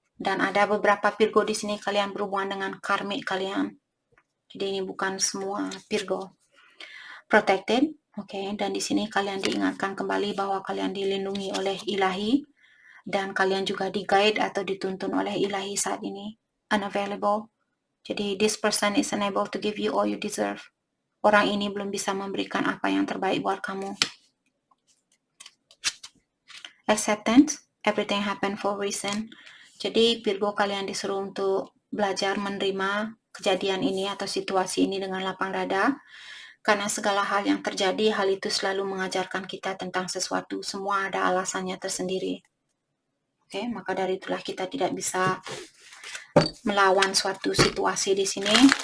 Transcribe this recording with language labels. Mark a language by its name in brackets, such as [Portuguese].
[Indonesian] Dan ada beberapa Virgo di sini kalian berhubungan dengan karmik kalian. Jadi ini bukan semua Virgo. Protected, oke. Dan di sini kalian diingatkan kembali bahwa kalian dilindungi oleh ilahi dan kalian juga di-guide atau dituntun oleh ilahi saat ini. [English] Unavailable. [Indonesian] Jadi [English] this person is unable to give you all you deserve. [Indonesian] Orang ini belum bisa memberikan apa yang terbaik buat kamu. [English] Acceptance, everything happen for a reason. [Indonesian] Jadi Virgo kalian disuruh untuk belajar menerima kejadian ini atau situasi ini dengan lapang dada. Karena segala hal yang terjadi, hal itu selalu mengajarkan kita tentang sesuatu. Semua ada alasannya tersendiri. Oke, maka dari itulah kita tidak bisa melawan suatu situasi di sini.